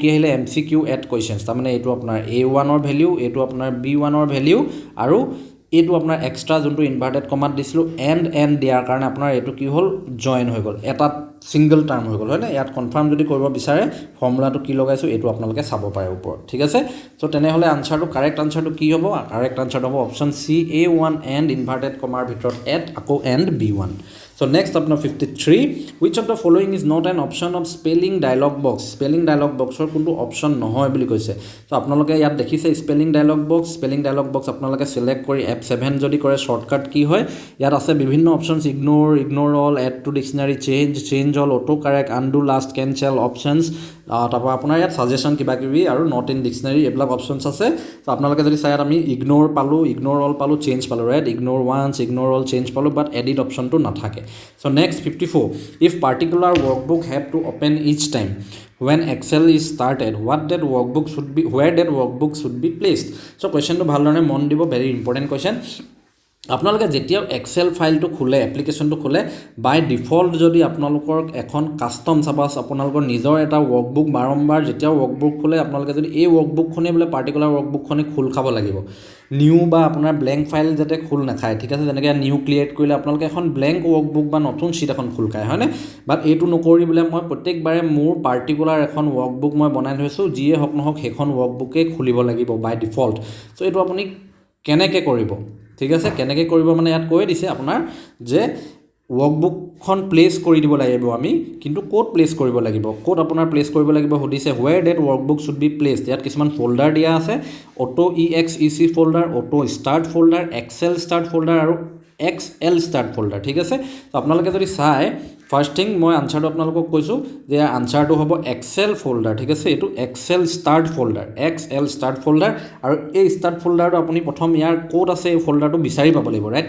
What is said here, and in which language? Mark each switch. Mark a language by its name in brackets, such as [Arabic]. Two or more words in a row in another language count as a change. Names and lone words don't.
[Assamese] আহিলে MCQ এট কোৱেশ্চনছ তাৰ মানে এটো আপোনাৰ A1 ৰ ভ্যালু এটো আপোনাৰ B1 ৰ ভ্যালু আৰু এটো আপোনাৰ এক্সট্ৰা যোনটো ইনভাৰ্টেড কমাত দিছিলো এন্ড দিয়াৰ কাৰণে আপোনাৰ এটো কি হল জয়েন হৈ গল এটা [English] single term [Assamese] হৈ গল হয়নে ইয়াত কনফার্ম যদি কৰিব বিচাৰে ফৰ্মুলাটো কি লগাইছো এটো আপোনালোকে চাব পাৰে ওপৰত ঠিক আছে সো তেনেহলে আনসাৰটো কারেক্ট আনসাৰটো কি হ'ব কারেক্ট আনসাৰ হ'ব অপচন সি A1 এন্ড ইনভাৰ্টেড কমাৰ ভিতৰত এট আকৌ এন্ড B1 [English] So next up now 53 which of the following is not an option of spelling dialog box or [Assamese] কোনটো অপশন নহয় বুলি কৈছে তো আপোনালোকে ইয়াত দেখিছে স্পেলিং ডায়লগ বক্স আপোনালোকে সিলেক্ট কৰি F7 যদি কৰে শর্টকাট কি হয় ইয়াত আছে বিভিন্ন অপশনস [English] ignore all add to dictionary change all auto correct undo last cancel options [Assamese] তারপর আপোনাৰ ইয়াত সাজেশন কিবা কিবি আৰু [English] not in dictionary [Assamese] এইবিলাক অপশনস আছে তো আপোনালোকে যদি চাই আমি [English] ignore all [Assamese] পালো চেঞ্জ পালো ৰাইট [English] ignore once ignore all change [Assamese] পালো বাট এডিট অপশনটো নাথাকে [English] So next 54 if particular workbook have to open each time when Excel is started where that workbook should be placed so question to [Assamese] ভাল ধৰণে মন দিব [English] very important question [Assamese] আপোনালোকে যেতিয়া এক্সেল ফাইলটো খুলে এপ্লিকেশনটো খুলে [English] by default [Assamese] যদি আপোনালোকৰ এখন কাস্টম সাপোজ আপোনালোকৰ নিজৰ এটা ওয়ার্কবুক বাৰম্বাৰ যেতিয়া ওয়ার্কবুক খুলে আপোনালোকে যদি এই ওয়ার্কবুকখনে বলে পার্টিকুলার ওয়ার্কবুকখনে খুল খাব লাগিব নিউ বা আপোনাৰ [English] blank file [Assamese] যাতে খুল নাখায় ঠিক আছে যেনেকৈ নিউ ক্ৰিয়েট কৰিলে আপোনালোকে এখন [English] blank workbook [Assamese] বা নতুন শীট এখন খুল খায় হয়নে বাট এইটো নকৰি বলে মই প্ৰত্যেকবাৰে মোৰ পার্টিকুলার এখন ওয়ার্কবুক মই বনাই থৈছো যিয়ে হক নহক সেইখন ওয়ার্কবুকে খুলিব লাগিব [English] by default [Assamese] সো এইটো আপুনি কেনেকৈ কৰিব ঠিক আছে কেনেকৈ কৰিব মানে ইয়াত কৈ দিছে আপোনাৰ যে ৱৰ্কবুকখন প্লেচ কৰি দিব লাগিব আমি কিন্তু ক'ত প্লেচ কৰিব লাগিব ক'ত আপোনাৰ প্লেচ কৰিব লাগিব সুধিছে [English] where that workbook should be placed [Assamese] ইয়াত কিছুমান ফোল্ডাৰ দিয়া আছে [English] auto EXEC folder auto start folder Excel start folder [Assamese] আৰু [English] XL start folder [Assamese] ঠিক আছে তো আপোনালোকে যদি চাই [English] first thing [Assamese] মই আনসাৰটো আপোনালোকক কৈছোঁ যে আনসাৰটো হ'ব [English] Excel folder [Assamese] ঠিক আছে এইটো [English] Excel start folder XL start folder [Assamese] আৰু এই ষ্টাৰ্ট ফোল্ডাৰটো আপুনি প্ৰথম ইয়াৰ ক'ত আছে এই ফোল্ডাৰটো বিচাৰি পাব লাগিব ৰাইট